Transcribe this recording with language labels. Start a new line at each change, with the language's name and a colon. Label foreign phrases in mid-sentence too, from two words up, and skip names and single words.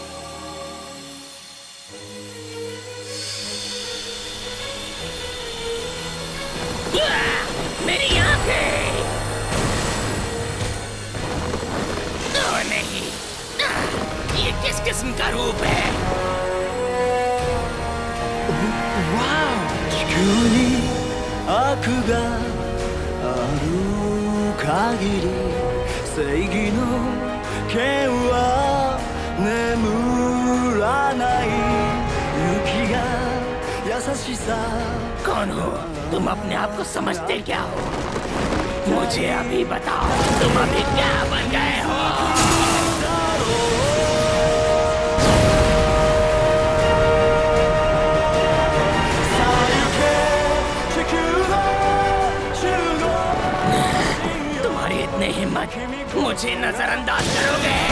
Hindi: मेरी आंखें! ओ नहीं, ये किस किस्म का रूप है? वाह!
Japanese: 悪がある限り正義の剣は眠らない雪が優しさ
Hindi: कौन हो तुम? अपने आप को समझते क्या हो? मुझे अभी बताओ, तुम अभी क्या बन गए हो? हिम्मत मुझे नजरअंदाज करोगे?